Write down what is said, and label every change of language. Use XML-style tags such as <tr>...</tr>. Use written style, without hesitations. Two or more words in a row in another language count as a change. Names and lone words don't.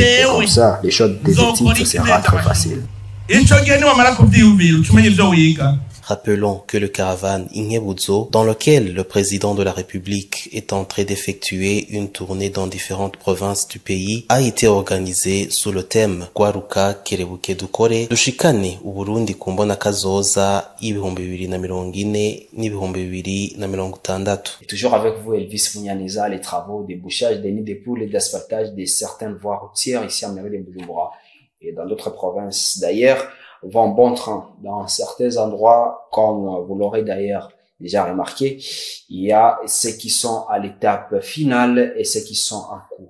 <fr>Et comme ça, les choses des études, ce sera très facile. Rappelons que le caravane Ingebuzo, dans lequel le président de la République est en train d'effectuer une tournée dans différentes provinces du pays, a été organisé sous le thème</fr> <rn>Gwaruka Kerebuke Dukore Dushikane Uburundi kumbona kazoza y'ibihumbi 2040 n'ibihumbi 2060.</rn> <fr>Toujours avec vous, Elvis Munyaneza, les travaux de bouchage des nids de poules et d'asphaltage de certaines voies routières ici à mairie de Bujumbura et dans d'autres provinces. D'ailleurs, vont bon train. Dans certains endroits, comme vous l'aurez d'ailleurs déjà remarqué, il y a ceux qui sont à l'étape finale et ceux qui sont en cours.</fr>